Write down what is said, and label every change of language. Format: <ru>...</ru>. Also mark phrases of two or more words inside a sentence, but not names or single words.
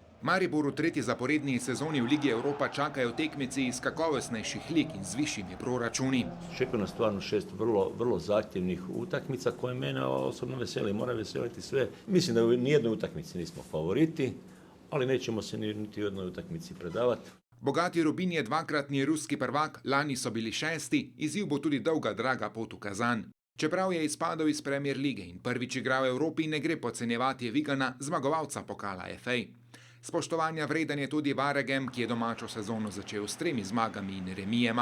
<sl>Maribor v tretji zaporedni sezoni v Ligi Evropa čakajo tekmeci iz kakovostnejših lig in z višjimi proračuni.</sl> <hr>Čeka nas stvarno 6 vrlo zahtjevnih utakmica koje mene osobno veseli, mora veseliti sve. Mislim da u nijednoj utakmici nismo favoriti, ali nećemo se niti u jednoj utakmici predavati.</hr> <sl>Bogati Rubin je dvakratni ruski prvak, lani so bili 6., izziv bo tudi dolga draga pot v Kazan. Čeprav je izpadel iz Premier lige in prvič igral v Evropi, ne gre podcenjevati Vigana, zmagovalca pokala FA. Spoštovanja vreden je tudi Varegem, ki je domačo sezono začel s 3 zmagami in remijema.</sl>